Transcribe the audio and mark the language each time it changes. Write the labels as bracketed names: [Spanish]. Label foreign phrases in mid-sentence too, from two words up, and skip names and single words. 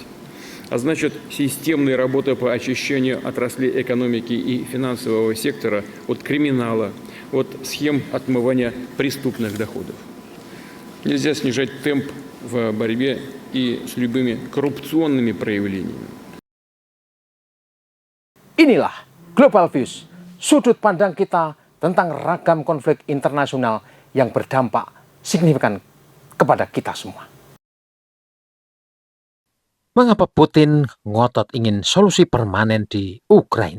[Russian] А значит, системной работы по очищению отраслей экономики и финансового сектора от криминала, от схем отмывания преступных доходов. Нельзя снижать темп в борьбе и с любыми коррупционными проявлениями. [Indonesian] Inilah Global Views, sudut pandang kita tentang ragam konflik internasional yang berdampak signifikan kepada kita semua. Mengapa Putin ngotot ingin solusi permanen di Ukraina?